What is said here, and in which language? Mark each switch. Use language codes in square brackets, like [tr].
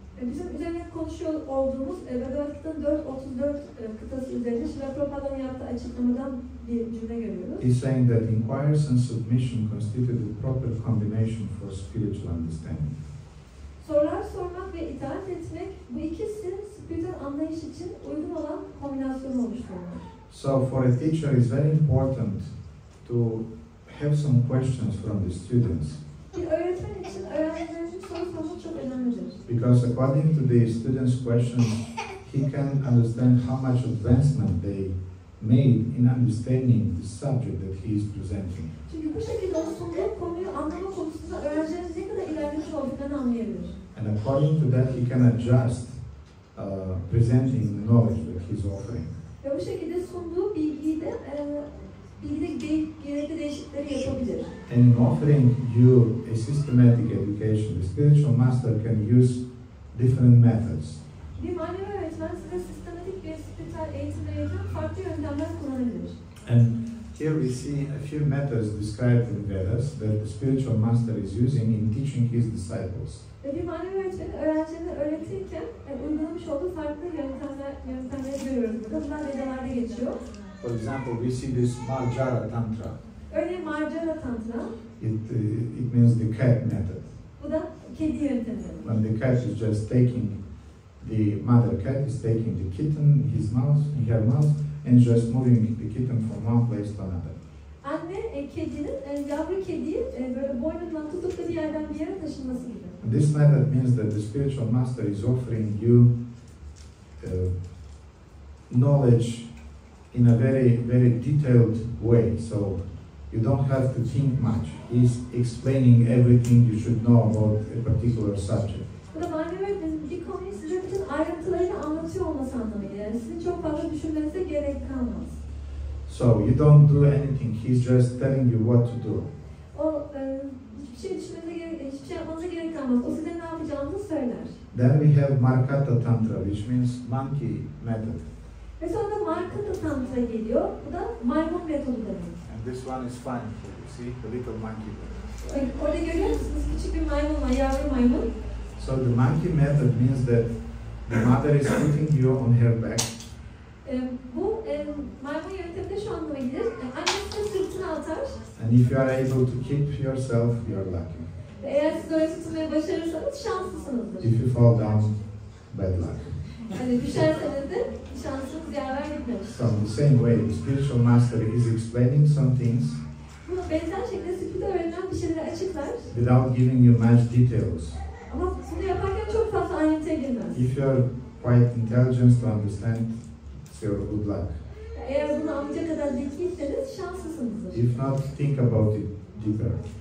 [tr] Bizim üzerine konuşuyor olduğumuz Bhagavad Gita'nın 4.34 kıtası üzerinde Srila Prabhupāda'nın yaptığı açıklamadan bir cümle görüyoruz. [en] He's saying that inquiries and submission constitute the proper combination for spiritual understanding. [tr] Sorular sormak ve itaat etmek, bu ikisi spiritüel anlayış için uygun olan kombinasyonu oluşturur. [en] So for a teacher, it's very important to have some questions from the students. [tr] Bir öğretmen için öğrencilerin soru sormak çok önemlidir. [en] Because according to the students' questions, he can understand how much advancement they made in understanding the subject that he is presenting. [tr] Çünkü bu şekilde o sunduğu konuyu anlama konusunda öğrencilerin ne kadar ilerlemiş olduklarını anlayabilir. [en] And according to that, he can adjust presenting the knowledge that he's offering. [tr] Ve bu şekilde sunduğu bilgide gerekli değişiklikleri yapabilir. [en] And in offering you a systematic education, the spiritual master can use different methods. [tr] Bir manevi öğretmen size sistematik bir spiritüel eğitim verirken farklı yöntemler kullanabilir. [en] And here we see a few methods described in Vedas that the spiritual master is using in teaching his disciples. [tr] Ve bir manevi öğretmenin öğrencilerine öğretirken uygulamış olduğu farklı yöntemleri görüyoruz burada. Bunlar Vedalarda geçiyor. [en] For example, we see this Marjara Tantra. [tr] Örneğin Marjara Tantra. [en] It means the cat method. [tr] Bu da kedi yöntemi. [en] When the cat is just taking, the mother cat is taking the kitten in her mouth and just moving the kitten from one place to another. [tr] Anne kedinin yavru kediyi böyle boynundan tutup da bir yerden bir yere taşınması gibi. [en] And this method means that the spiritual master is offering you knowledge in a very detailed way. So you don't have to think much. He's explaining everything you should know about a particular subject. [tr] Bu da manevi öğretmenin bir konuyu size bütün ayrıntılarını anlatıyor olması anlamına gelir. Yani sizin çok fazla düşünmenize gerek kalmaz. [en] So you don't do anything. He's just telling you what to do. [tr] O hiçbir şey yapmanıza gerek kalmaz. O size ne yapacağınızı söyler. [en] Then we have Markata Tantra, which means monkey method. [tr] Ve sonra da Markata Tantra geliyor. Bu da maymun metodu demek. [en] And this one is fun. You see the little monkey. [tr] Orada görüyor musunuz? Küçük bir maymun var, yavru maymun. [en] So the monkey method means that the mother is putting you on her back. [tr] Bu maymun yöntemi de şu anlama gelir. Annesi sırtına atar. [en] And if you are able to keep yourself, you are lucky. [tr] Eğer siz öyle tutmayı başarırsanız şanslısınızdır. [en] If you fall down, bad luck. [tr] Hani düşerseniz de şansınız yaver gitmemiş. [en] So in the same way, the spiritual master is explaining some things [tr] Bunu benzer şekilde spiritüel öğrenen bir şeyleri açıklar. [en] without giving you much details. [tr] Ama bunu yaparken çok fazla ayrıntıya girmez. [en] If you are quite intelligent to understand, it's your good luck. [tr] Eğer bunu anlayacak kadar zekiyseniz şanslısınızdır. [en] If not, think about it deeper.